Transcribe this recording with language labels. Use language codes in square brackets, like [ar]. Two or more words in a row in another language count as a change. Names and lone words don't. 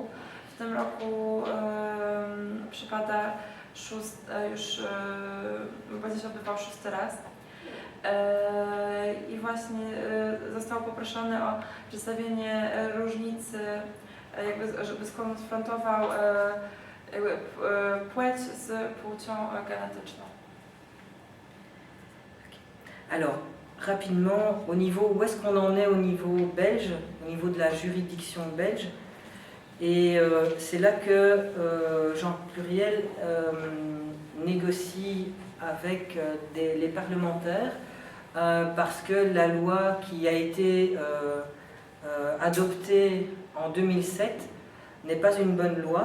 [pl] W tym roku przypada będzie się odbywał 6. raz. I właśnie został poproszony o przedstawienie różnicy, żeby skonfrontował płeć z płcią genetyczną. [fr] Alors, rapidement, au niveau, où est-ce qu'on en est au niveau belge, au niveau de la juridiction belge. Et c'est là que Jean Pluriel négocie avec les parlementaires parce que la loi qui a été adoptée en 2007 n'est pas une bonne loi.